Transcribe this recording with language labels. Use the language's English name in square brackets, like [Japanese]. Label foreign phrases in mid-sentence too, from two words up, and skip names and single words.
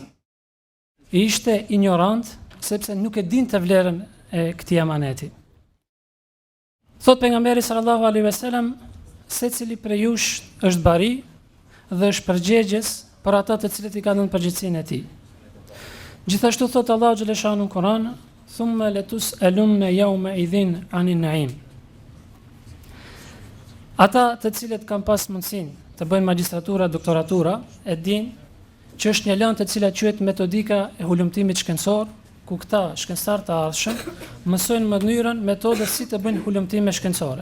[Albanian] Ishte ignorant sepse nuk e dinte vlerën e këtij amaneti. Thot pejgamberi [Arabic] صلى الله عليه وسلم, [Albanian] secili prej jush është bari dhe është përgjegjës për ata të cilët i kanë dhënë përgjegjësinë e tij. Gjithashtu thot Allahu xhaleshanu në Kur'an: [Arabic] "ثم لتسألن يومئذ عن النعيم." [Albanian] Ata të cilët kanë pas mundësinë të bëjnë magjistratura, doktoratura, e dinë që është një lëndë të cila quhet metodika e hulumtimit shkencor, ku këta shkencëtar të ardhshëm mësojnë mënyrën, metodën si të bëjnë hulumtime shkencore.